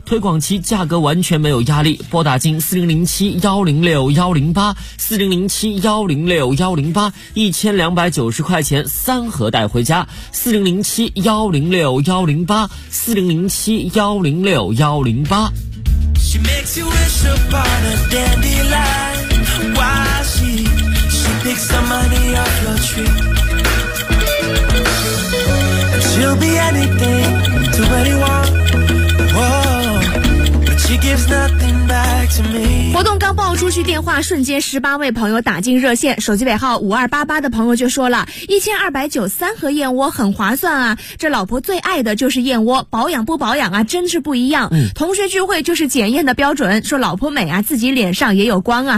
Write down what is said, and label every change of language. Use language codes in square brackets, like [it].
[zh] 推广期价格完全没有压力，拨打进4007106108，4007106108，1290块钱三盒带回家，4007106108，4007106108。 [en] She makes you wish upon a dandelion. Why she picks the money off your tree? She'll be anything to anyone. Whoa, but she gives nothing back to me. [zh] 活动刚爆出去，电话瞬间18位朋友打进热线，手机尾号5288的朋友就说了，1290三盒燕窝很划算啊，这老婆最爱的就是燕窝，保养不保养啊，真是不一样。同学聚会就是检验的标准，说老婆美啊，自己脸上也有光啊。